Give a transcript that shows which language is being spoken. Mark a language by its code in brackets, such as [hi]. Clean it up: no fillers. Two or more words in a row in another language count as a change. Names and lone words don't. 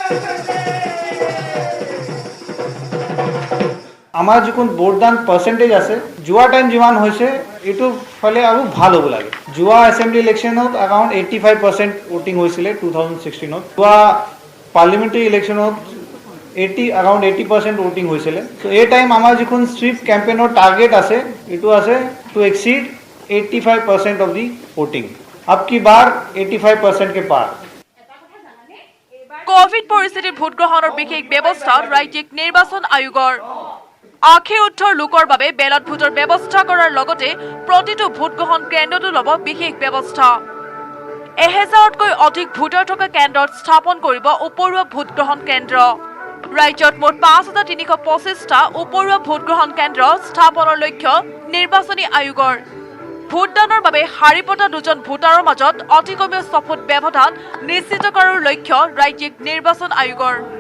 [as] আমাৰ যখন ভোটদান পাৰ্চেণ্টেজ আছে যোৱা টাইম যিমান হৈছে এইটো ফলে আৰু ভাল হ'ব লাগে যোৱা [en] assembly election around 85% voting [as] হৈছিলে 2016ত যোৱা [en] parliamentary election around 80% voting [as] হৈছিলে so এই টাইম আমাৰ যখন সুইপ ক্যাম্পেইনৰ টাৰ্গেট আছে এটো আছে [en] to exceed 85% of the voting [hi] अब की बार 85% के पार [as] কোভিড পৰিস্থিতিত ভোট গ্ৰহণৰ বিশেষ ব্যৱস্থা ৰাজ্যিক নিৰ্বাচন আয়োগৰ আখে উত্তৰ লোকৰ বাবে বেলট ভোটৰ ব্যৱস্থা কৰাৰ লগতে প্ৰতিটো ভোট গ্ৰহণ কেন্দ্ৰটো ল'ব বিশেষ ব্যৱস্থা 1000তকৈ অধিক ভোটাৰ থকা কেন্দ্ৰত স্থাপন কৰিব উপৰুৱা ভোট গ্ৰহণ কেন্দ্ৰ ৰাজ্যত মুঠ 5325টা উপৰুৱা ভোট গ্ৰহণ কেন্দ্ৰ স্থাপনৰ লক্ষ্য নিৰ্বাচনী আয়োগৰ ভোটদানৰ বাবে হাৰি পতা দুজন ভোটাৰৰ মাজত অতি কমেও 6 ফুট ব্যৱধান নিশ্চিত কৰাৰ লক্ষ্য ৰাজ্যিক নিৰ্বাচন আয়োগৰ